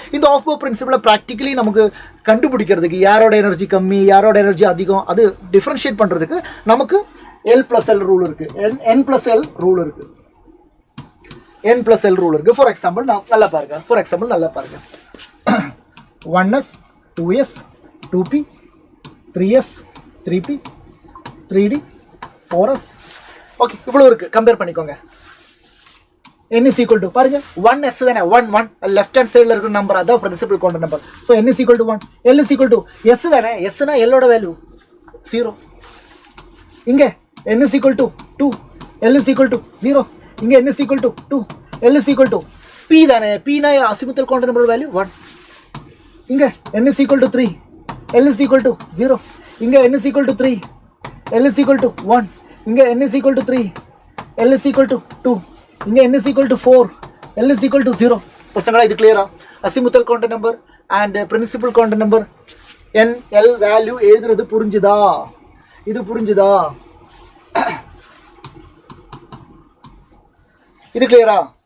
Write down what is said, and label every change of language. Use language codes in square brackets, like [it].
[ta] இந்த of bore பிரின்சிபிளை practically நமக்கு கண்டுபிடிக்கிறதுக்கு யாரோட எனர்ஜி கம்மி யாரோட எனர்ஜி அதிகம் அது டிஃப்ரென்ஷியேட் பண்ணுறதுக்கு நமக்கு L+L ரூல் இருக்குது, N+L ரூல் இருக்குது, N+L ரூல் இருக்குது. ஃபார் எக்ஸாம்பிள் நல்லா பாருங்க 1s 2s 2p 3s 3p 3d 4s. Okay, இவ்வளோ இருக்குது. கம்பேர் பண்ணிக்கோங்க. [en] n is equal to [ta] பாருங்க 1s தானே 1 லெஃப்ட் ஹேண்ட் சைடில் இருக்கிற நம்பர் அதான் principal quantum number. [en] so n is equal to 1, L is equal to s [ta] தானே, sனா Lோட வேல்யூ 0. [en] இங்கே n is equal to 2, L is equal to 0. இங்கே n is equal to 2, L is equal to p [ta] தானே, p னா azimuthal quantum number value 1. [en] இங்கே n is equal to 3, L is equal to 0. இங்கே n is equal to 3, L is equal to 1. இங்கே n is equal to 3, L is equal to 2. இங்கே n is equal to 4, L is equal to 0. [ta] பசங்களா இது கிளியரா? Azimuthal quantum number and principal quantum number n l value எழுதுறது புரிஞ்சுதா? இது புரிஞ்சுதா? இது கிளியரா?